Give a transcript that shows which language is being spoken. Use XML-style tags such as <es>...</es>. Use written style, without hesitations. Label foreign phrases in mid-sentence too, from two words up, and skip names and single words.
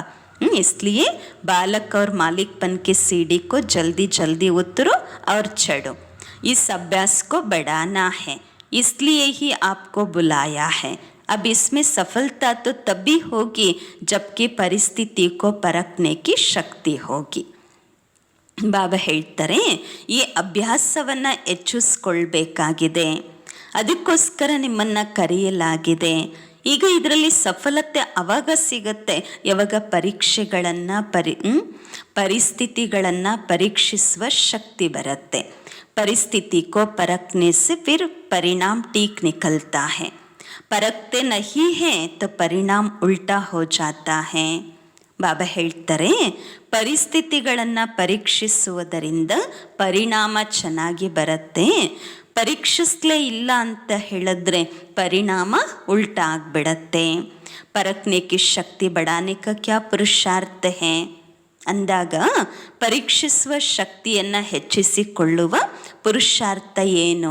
<hi>इसलिए बालक और मालिकपन की सीढ़ी को जल्दी जल्दी उतरो और चढ़ो. इस अभ्यास को बढ़ाना है, इसलिए ही आपको बुलाया है. अब इसमें सफलता तो तभी होगी जबकि परिस्थिति को परखने की शक्ति होगी.</hi> <kn>ಬಾಬಾ ಹೇಳ್ತಾರೆ, ಈ ಅಭ್ಯಾಸವನ್ನು ಹೆಚ್ಚಿಸ್ಕೊಳ್ಬೇಕಾಗಿದೆ. ಅದಕ್ಕೋಸ್ಕರ ನಿಮ್ಮನ್ನು ಕರೆಯಲಾಗಿದೆ. ಈಗ ಇದರಲ್ಲಿ ಸಫಲತೆ ಅವಾಗ ಸಿಗತ್ತೆ ಯಾವಾಗ ಪರೀಕ್ಷೆಗಳನ್ನು ಪರಿಸ್ಥಿತಿಗಳನ್ನು ಪರೀಕ್ಷಿಸುವ ಶಕ್ತಿ ಬರುತ್ತೆ.</kn> <hi>परिस्थिति को परखने से फिर परिणाम ठीक निकलता है. परखते नहीं है तो परिणाम उल्टा हो जाता है.</hi> <kn>ಬಾಬಾ ಹೇಳ್ತಾರೆ, ಪರಿಸ್ಥಿತಿಗಳನ್ನು ಪರೀಕ್ಷಿಸುವುದರಿಂದ ಪರಿಣಾಮ ಚೆನ್ನಾಗಿ ಬರುತ್ತೆ. ಪರೀಕ್ಷಿಸಲೇ ಇಲ್ಲ ಅಂತ ಹೇಳಿದ್ರೆ ಪರಿಣಾಮ ಉಲ್ಟಾ ಆಗಿಬಿಡತ್ತೆ.</kn> <hi>परखने की शक्ति बढ़ाने का क्या पुरुषार्थ है</hi> <kn>ಅಂದಾಗ ಪರೀಕ್ಷಿಸುವ ಶಕ್ತಿಯನ್ನು ಹೆಚ್ಚಿಸಿಕೊಳ್ಳುವ ಪುರುಷಾರ್ಥ ಏನು?</kn>